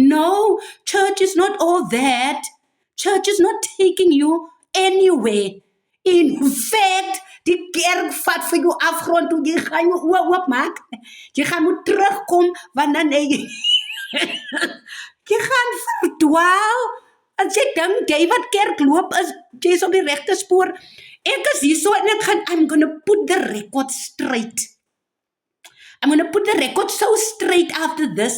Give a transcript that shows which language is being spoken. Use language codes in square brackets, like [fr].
[en] No, church is not all that. Church is not taking you anywhere. [af] In fact, die kerk vat vir jou afgrond toe jy gaan jou oë oopmaak. Jy gaan moet terugkom wanneer jy gaan verdwaal. As jy dink jy wat kerk loop is, jy's op die regte spoor. Ek is hier so en [en] I'm going to put the record straight. I'm going to put the record so straight after this